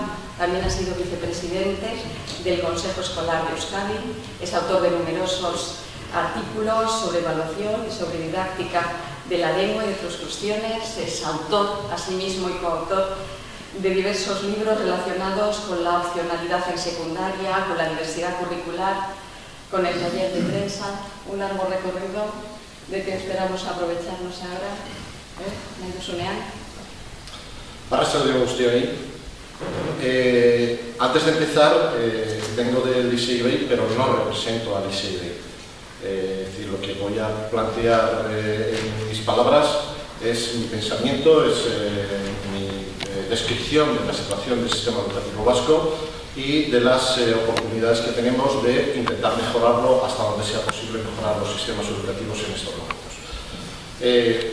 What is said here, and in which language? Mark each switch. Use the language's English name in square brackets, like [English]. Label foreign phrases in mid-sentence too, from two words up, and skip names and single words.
[Spanish] También ha sido vicepresidente del Consejo Escolar de Euskadi, es autor de numerosos artículos sobre evaluación y sobre didáctica de la lengua y de otras cuestiones. Es autor, asimismo, y coautor de diversos libros relacionados con la opcionalidad en secundaria, con la diversidad curricular, con el taller de prensa. Un largo recorrido de que esperamos aprovecharnos ahora. [Basque] Naituzunean. Arratsalde guztioi. [Spanish] Antes de empezar, vengo del ISEI-IBEI, pero no represento al ISEI-IBEI. Es decir, lo que voy a plantear en mis palabras es mi pensamiento, es mi descripción de la situación del sistema educativo vasco y de las oportunidades que tenemos de intentar mejorarlo hasta donde sea posible, mejorar los sistemas educativos en estos momentos.